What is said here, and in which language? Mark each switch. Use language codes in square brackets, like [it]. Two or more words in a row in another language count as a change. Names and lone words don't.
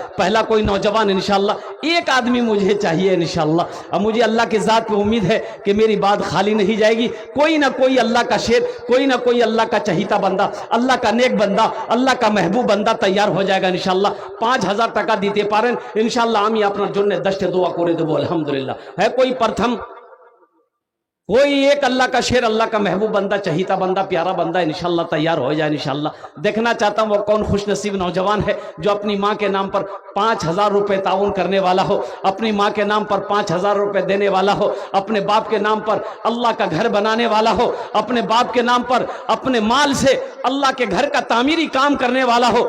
[ur] پہلا کوئی نوجوان انشاءاللہ, ایک آدمی مجھے چاہیے انشاءاللہ. اب مجھے اللہ کی ذات پہ امید ہے کہ میری بات خالی نہیں جائے گی. کوئی نہ کوئی اللہ کا شیر, کوئی نہ کوئی اللہ کا چہیتا بندہ, اللہ کا نیک بندہ, اللہ کا محبوب بندہ تیار ہو جائے گا انشاءاللہ. [bn] 5,000 টাকা দিতে পারেন انشاءاللہ আমি আপনার জন্য 10টা দোয়া করে দেবো আলহামদুলিল্লাহ. [ur] ہے کوئی پرتھم, کوئی ایک اللہ کا شیر, اللہ کا محبوب بندہ, چہیتا بندہ, پیارا بندہ انشاءاللہ تیار ہو جائے انشاءاللہ. دیکھنا چاہتا ہوں وہ کون خوش نصیب نوجوان ہے جو اپنی ماں کے نام پر 5,000 روپے تعاون کرنے والا ہو, اپنی ماں کے نام پر 5,000 روپے دینے والا ہو, اپنے باپ کے نام پر اللہ کا گھر بنانے والا ہو, اپنے باپ کے نام پر اپنے مال سے اللہ کے گھر کا تعمیری کام کرنے والا ہو.